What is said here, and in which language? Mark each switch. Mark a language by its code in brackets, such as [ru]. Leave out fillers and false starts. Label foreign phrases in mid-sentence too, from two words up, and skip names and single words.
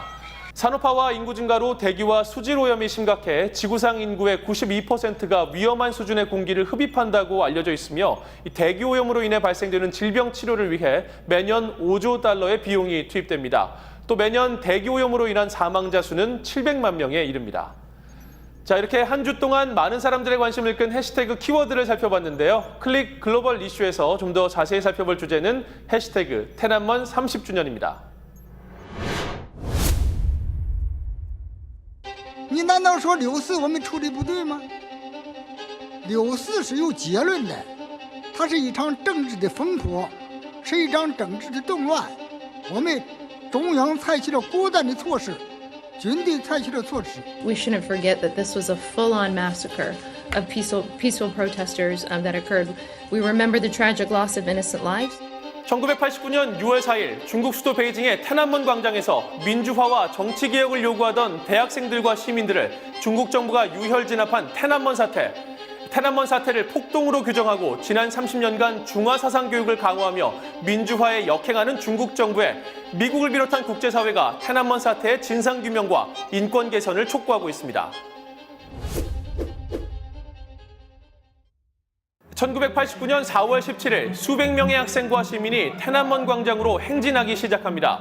[ko] 산업화와 인구 증가로 대기와 수질 오염이 심각해 지구상 인구의 92%가 위험한 수준의 공기를 흡입한다고 알려져 있으며 이 대기 오염으로 인해 발생되는 질병 치료를 위해 매년 5조 달러의 비용이 투입됩니다. 또 매년 대기 오염으로 인한 사망자 수는 700만 명에 이릅니다. 자, 이렇게 한 주 동안 많은 사람들의 관심을 끈 해시태그 키워드를 살펴봤는데요. 클릭 글로벌 이슈에서 좀 더 자세히 살펴볼 주제는 해시태그 天安门 30주년입니다. [zh] 你难道说6·4我们处理不对吗？6·4是有结论的，它是一场政治的风波，是一场政治的动乱。我们中央采取了果断的措施，军队采取了措施。 [en] We shouldn't forget that this was a full-on massacre of peaceful protesters that occurred. We remember the tragic loss of innocent lives. [ko] 1989년 6월 4일 중국 수도 베이징의 天安门 광장에서 민주화와 정치개혁을 요구하던 대학생들과 시민들을 중국 정부가 유혈 진압한 天安门 사태. 天安门 사태를 폭동으로 규정하고 지난 30년간 중화 사상 교육을 강화하며 민주화에 역행하는 중국 정부에 미국을 비롯한 국제사회가 天安门 사태의 진상규명과 인권 개선을 촉구하고 있습니다. 1989년 4월 17일 수백 명의 학생과 시민이 天安门 광장으로 행진하기 시작합니다.